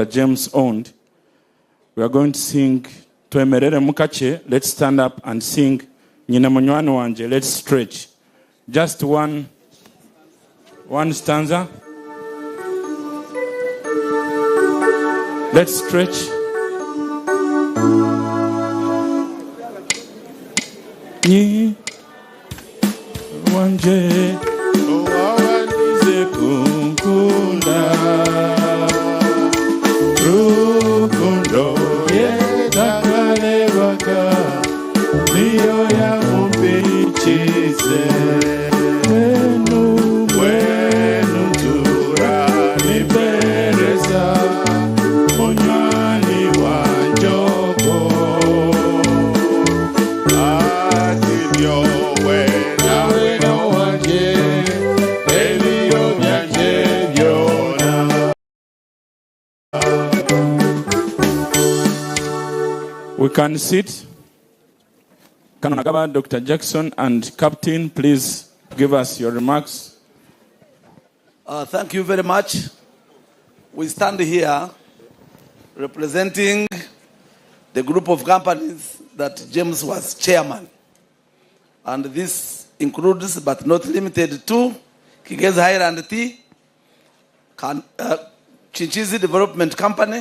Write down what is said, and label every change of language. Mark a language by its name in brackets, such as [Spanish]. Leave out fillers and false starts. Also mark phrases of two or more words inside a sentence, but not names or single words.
[English] James owned, we are going to sing Twemerere Mukache. Let's stand up and sing Nyina Munywani Wanje. Let's stretch. Just one stanza. Let's stretch. [Chiga] Ni wanje owandize kunkunda rukundo yetakalebaka niyo yamupichize mwenu tura nipereza munywani wanjoko atibyo wena wena wanje ebyo byanje byona. [English] We can sit. Kanonagaba, Dr. Jackson and Captain, please give us your remarks. Thank you very much. We stand here representing the group of companies that James was chairman. And this includes, but not limited to, Kigezi Highland Tea, Chinchizi Development Company,